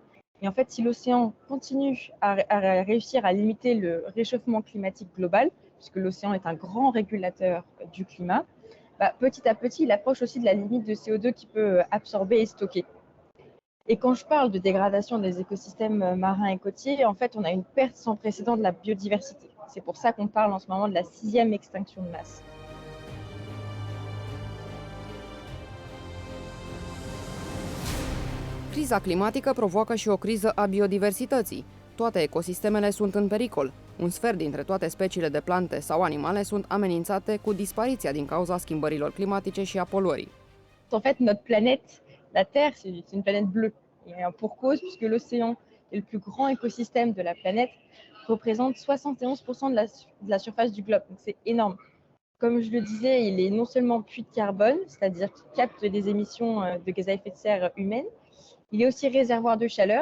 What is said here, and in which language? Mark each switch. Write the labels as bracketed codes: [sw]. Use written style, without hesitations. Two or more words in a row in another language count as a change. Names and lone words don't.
[fr] Et en fait, si l'océan continue à réussir à limiter le réchauffement climatique global, puisque l'océan est un grand régulateur du climat, petit à petit, il approche aussi de la limite de CO2 qu'il peut absorber et stocker. Et quand je parle de dégradation des écosystèmes marins et côtiers, en fait, on a une perte sans précédent de la biodiversité. C'est pour ça qu'on parle en ce moment de la 6e extinction de masse. [ro] Criza climatică provoacă și o criză a biodiversității. Toate ecosistemele sunt în pericol. Un sfert dintre toate speciile de plante sau animale sunt amenințate cu dispariția din cauza schimbărilor climatice și a poluării. [fr] En fait, notre planète, la Terre, c'est une planète bleue. Et pour cause, puisque l'océan est le plus grand écosystème de la planète, représente 71% de la surface du globe. Donc c'est énorme. Comme je le disais, il est non seulement puits de carbone, c'est-à-dire qu'il capte des émissions de gaz à effet de serre humaines, il est aussi réservoir de chaleur.